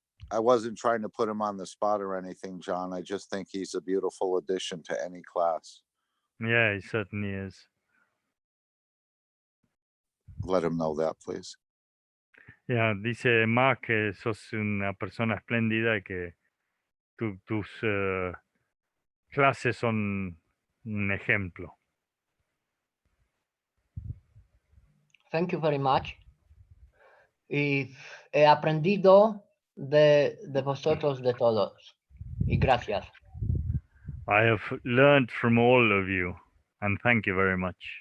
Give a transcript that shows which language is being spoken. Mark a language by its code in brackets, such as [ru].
[en] I wasn't trying to put him on the spot or anything, John. I just think he's a beautiful addition to any class. Yeah, he certainly is. Let him know that, please. [es] Yeah, dice más que sos una persona espléndida y que tus clases son un ejemplo. [en] Thank you very much. [es] Y he aprendido de vosotros, de todos. Y gracias. [en] I have learned from all of you, and thank you very much.